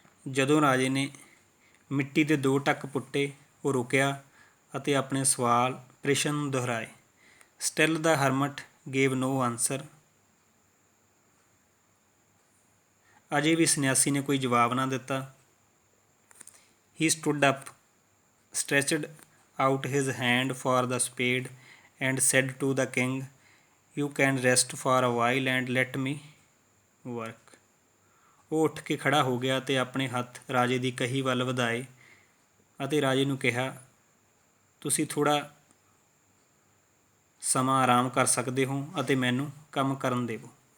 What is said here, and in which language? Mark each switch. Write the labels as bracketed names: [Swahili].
[Punjabi] ਜਦੋਂ ਰਾਜੇ ਨੇ ਮਿੱਟੀ ਦੇ 2 ਟੱਕ ਪੁੱਟੇ, ਉਹ ਰੁਕਿਆ ਅਤੇ ਆਪਣੇ ਸਵਾਲ ਪ੍ਰਸ਼ਨ ਦੁਹਰਾਏ। [English] Still the hermit gave no answer. [Punjabi] ਅਜੇ ਵੀ ਸੰਨਿਆਸੀ ਨੇ ਕੋਈ ਜਵਾਬ ਨਾ ਦਿੱਤਾ। [English] He stood up, stretched out his hand for the spade and said to the king, You can rest for a while and let me work. [Punjabi] ਉਹ ਉੱਠ ਕੇ ਖੜ੍ਹਾ ਹੋ ਗਿਆ ਅਤੇ ਆਪਣੇ ਹੱਥ ਰਾਜੇ ਦੀ ਕਹੀ ਵੱਲ ਵਧਾਏ ਅਤੇ ਰਾਜੇ ਨੂੰ ਕਿਹਾ, ਤੁਸੀਂ ਥੋੜ੍ਹਾ ਸਮਾਂ ਆਰਾਮ ਕਰ ਸਕਦੇ ਹੋ ਅਤੇ ਮੈਨੂੰ ਕੰਮ ਕਰਨ ਦੇਵੋ।